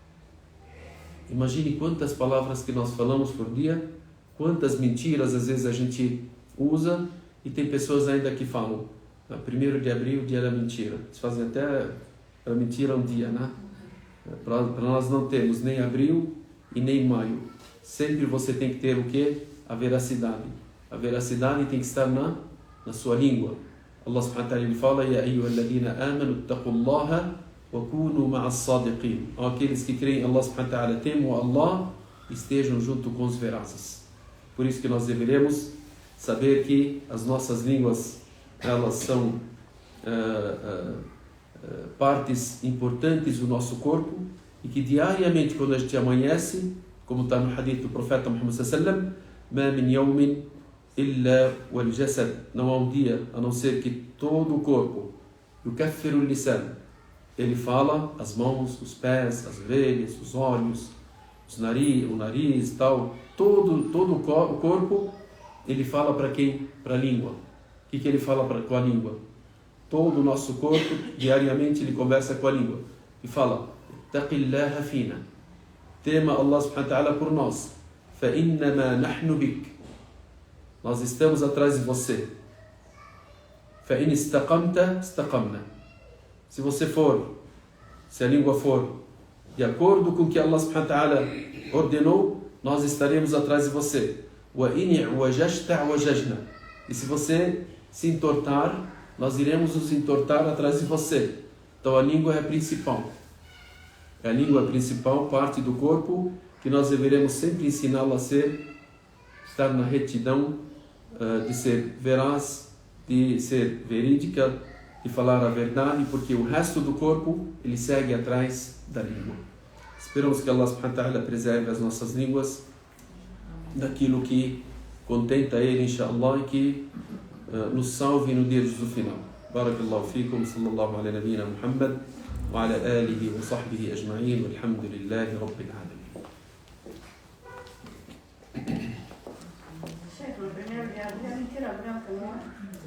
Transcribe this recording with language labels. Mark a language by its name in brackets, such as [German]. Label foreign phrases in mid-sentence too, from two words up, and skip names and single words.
[Portuguese] Imagine quantas palavras que nós falamos por dia, quantas mentiras às vezes a gente usa, e tem pessoas ainda que falam, 1º de abril, dia da mentira. Eles fazem até para mentira um dia, né? Para nós não termos nem abril e nem maio. Sempre você tem que ter o quê? A veracidade. A veracidade tem que estar na sua língua. Allah [Arabic] سبحانه وتعالى [Portuguese] ele fala: [Arabic] يا أيها الذين آمنوا اتقوا الله وكونوا مع الصادقين. [Portuguese] Aqueles que creem em Allah [Arabic] سبحانه وتعالى, [Portuguese] temam Allah, estejam junto com os verazes. Por isso que nós deveremos saber que as nossas línguas, elas são partes importantes do nosso corpo, e que diariamente, quando a gente amanhece, como está no hadith do profeta Muhammad [Arabic] صلى الله عليه وسلم, ما من يوم إلا والجسد, [Portuguese] não há um dia a não ser que todo o corpo, [Arabic] يكفر لسان, [Portuguese] ele fala, as mãos, os pés, as orelhas, os olhos, o nariz, tal, todo o corpo, ele fala para quem? Para a língua. O que ele fala com a língua? Todo o nosso corpo, diariamente, ele conversa com a língua e fala: [Arabic] اتق الله فينا, [Portuguese] tema Allah [Arabic] سبحانه وتعالى [Portuguese] por nós, [Arabic] فإنما نحن بك, [Portuguese] nós estamos atrás de você. [Arabic] فإن استقمت استقمنا, [Portuguese] se a língua for de acordo com o que Allah [Arabic] سبحانه وتعالى [Portuguese] ordenou, nós estaremos atrás de você. [Arabic] وإن اعوججت اعوججنا, [Portuguese] e se você se entortar, nós iremos nos entortar atrás de você. Então a língua é a principal. A língua é a principal parte do corpo que nós deveremos sempre ensiná-la a estar na retidão, de ser veraz, de ser verídica, de falar a verdade, porque o resto do corpo ele segue atrás da língua. Esperamos que Allah [Arabic] سبحانه وتعالى [Portuguese] preserve as nossas línguas daquilo que contenta Ele, inshallah, e que nos salve no dia do final. [Arabic] بارك الله فيكم، صلى الله على نبينا محمد وعلى آله وصحبه أجمعين، والحمد لله رب العالمين. [Portuguese] Chefe, o primeiro dia, mentira branca, não é?